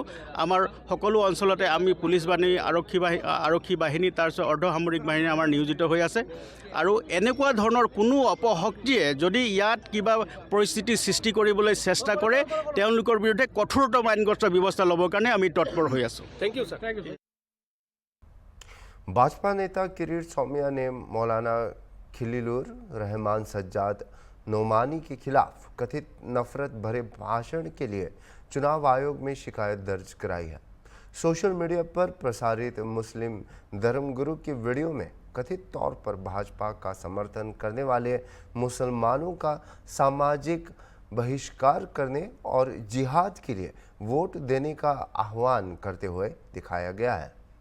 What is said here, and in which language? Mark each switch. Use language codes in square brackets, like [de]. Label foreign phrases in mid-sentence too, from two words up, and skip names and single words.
[as] আমাৰ সকলো অঞ্চলতে আমি পুলিচ বাহিনী, আৰক্ষী বাহিনী, তাৰপিছত অৰ্ধসামৰিক বাহিনী আমাৰ নিয়োজিত হৈ আছে আৰু এনেকুৱা ধৰণৰ কোনো অপশক্তিয়ে যদি ইয়াত কিবা পৰিস্থিতি সৃষ্টি কৰিবলৈ চেষ্টা কৰে তেওঁলোকৰ বিৰুদ্ধে কঠোৰতম আইনগত ব্যৱস্থা ল'বৰ কাৰণে আমি তৎপৰ হৈ আছোঁ। [en] thank you sir. [hi] भाजपा नेता किरीट सौम्या ने मौलाना खलीलुर रहमान सज्जाद नोमानी के खिलाफ कथित नफरत भरे भाषण के लिए चुनाव आयोग में शिकायत दर्ज कराई है। [en] social media [hi] पर प्रसारित मुस्लिम धर्मगुरु की वीडियो में कथित तौर पर भाजपा का समर्थन करने वाले मुसलमानों का सामाजिक बहिष्कार करने और जिहाद के लिए वोट देने का आह्वान करते हुए दिखाया गया है।